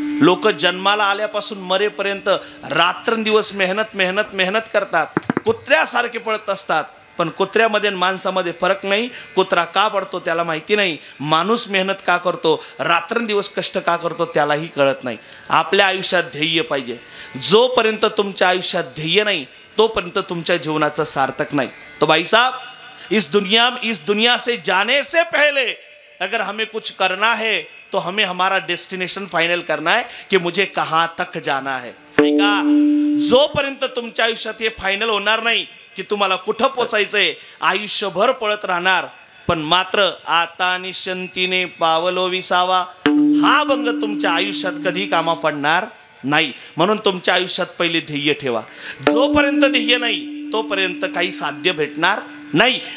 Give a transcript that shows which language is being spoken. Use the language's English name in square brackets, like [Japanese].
[Marathi] लोक जन्माला आल्यापासून मरेपर्यंत रात्रंदिवस मेहनत मेहनत मेहनत करतात, कुत्र्यासारखे पळत असतात. पण कुत्र्यामध्ये माणसामध्ये फरक नाही. कुत्रा का पडतो त्याला माहिती नाही, माणूस मेहनत का करतो, रात्रंदिवस कष्ट का करतो त्यालाही कळत नाही. आपल्या आयुष्यात ध्येय पाहिजे. जोपर्यंत तुमच्या आयुष्यात ध्येय नाही तोपर्यंत तुमच्या जीवनाचं सार्थक नाही. [Hindi] तो भाई साहब, इस दुनिया से जाने से पहले अगर हमें कुछ करना है तो हमें हमारा डेस्टिनेशन फाइनल करना है कि मुझे कहाँ तक जाना है. [Marathi] ऐका, जोपर्यंत तुमच्या आयुष्यात हे फायनल होणार नाही की तुम्हाला कुठं पोचायचंय, आयुष्यभर पळत राहणार. पण मात्र आता निश्चिंतीने पावलो विसावा हा बंग तुमच्या आयुष्यात कधी कामा पडणार नाही. म्हणून तुमच्या आयुष्यात पहिले ध्येय ठेवा. जोपर्यंत ध्येय नाही तोपर्यंत काही साध्य भेटणार नाही.